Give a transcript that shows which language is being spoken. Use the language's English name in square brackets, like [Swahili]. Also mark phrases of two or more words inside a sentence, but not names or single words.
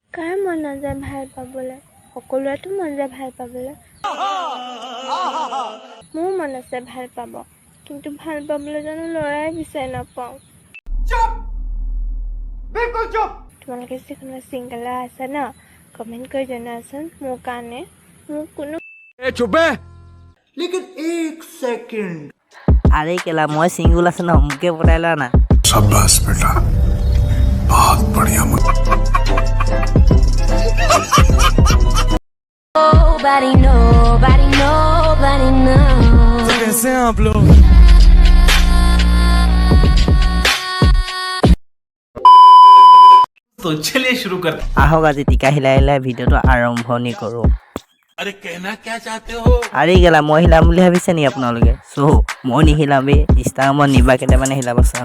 [Assamese] কাৰ মন নাযায় ভাল পাবলৈ সকলোৰেতো মন যায় ভাল পাবলৈ মোৰ মন আছে ভাল পাব কিন্তু ভাল পাবলৈ জানো লৰাই বিচাৰি নাপাওঁ চুপ বিলকুল চুপ তোমালোকে যদি কোনোবা চিংগল আছে ন কমেন্ট কৰি জনাচোন মোৰ কাৰণে মোৰ কোনো [Hindi] चुप है लेकिन एक सेकंड [Assamese] আৰে কেলা মই চিংগল আছে না মুকে পটাইলা না [Hindi] शाबाश बेटा बहुत बढ़िया [English] Nobody knows. [Hindi] कैसे हैं आप लोग तो चलिए शुरू करते हैं। [Assamese] আহক আজি টিকা হিলাইলা ভিডিওটো আৰম্ভণি কৰো [Hindi] अरे कहना क्या चाहते हो [Assamese] আরে গেলা মই হিলাম বুলি ভাবিছে নি আপোনালোকে সো মই নিহিলামে ইনষ্টাগ্ৰামত নিবা কেতে মানে হিলাব চাম